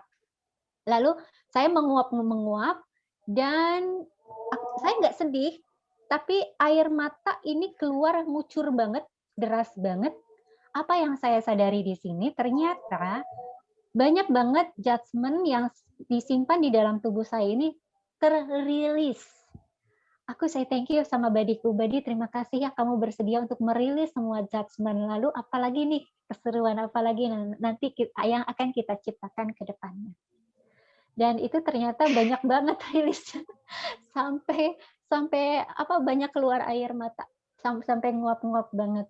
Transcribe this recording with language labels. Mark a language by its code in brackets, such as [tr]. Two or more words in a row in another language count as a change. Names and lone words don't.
[id] Lalu saya menguap dan saya nggak sedih, tapi air mata ini keluar ngucur banget, deras banget. Apa yang saya sadari di sini, ternyata banyak banget judgement yang disimpan di dalam tubuh saya ini terrilis. Aku [en] say thank you [id] sama badiku, "Badi terima kasih ya kamu bersedia untuk merilis semua judgement, lalu apalagi nih keseruan apalagi nanti yang akan kita ciptakan ke depannya." Dan itu ternyata banyak banget rilisnya, sampai sampai apa, banyak keluar air mata, sampai nguap-nguap banget.